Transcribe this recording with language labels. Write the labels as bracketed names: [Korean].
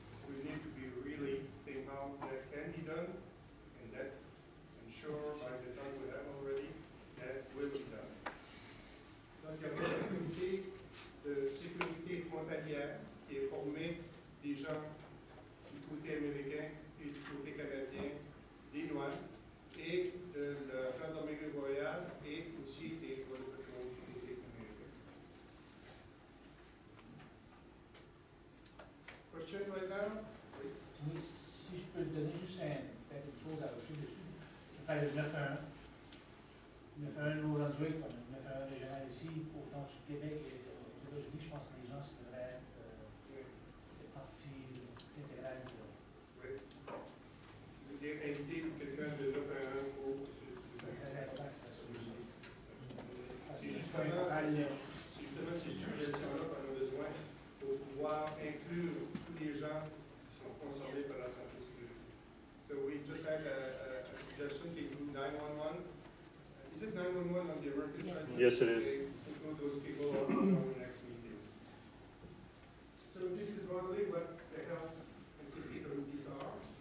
[English] We need to be really think how that can be done, and that I'm sure by the time we have already, that will be done. [French] Donc il y a un comité de sécurité frontalière qui est formé des gens du côté américain et du côté canadien, des douanes et de la gendarmerie royale et aussi des Border Patrol du côté américain. [English] Question right now? Can you [French] si je peux te donner juste peut-être une chose à ajouter dessus, c'était le 911. Le 911 Nouveau-Brunswick, comme le 911 régional ici, autant sur Québec et aux États-Unis, je pense que les gens devraient être partie intégrale. Oui. Vous voulez inviter quelqu'un de 911 pour... C'est très important que ça soit solution. C'est justement ces suggestions-là qu'on a besoin pour pouvoir inclure tous les gens qui sont concernés par la santé sécurité. [English] So we just had a suggestion to include 911. Is it 911 on the emergency side? Yes, it is. Include those people on our next meetings. So this is broadly what the health and safety committees are.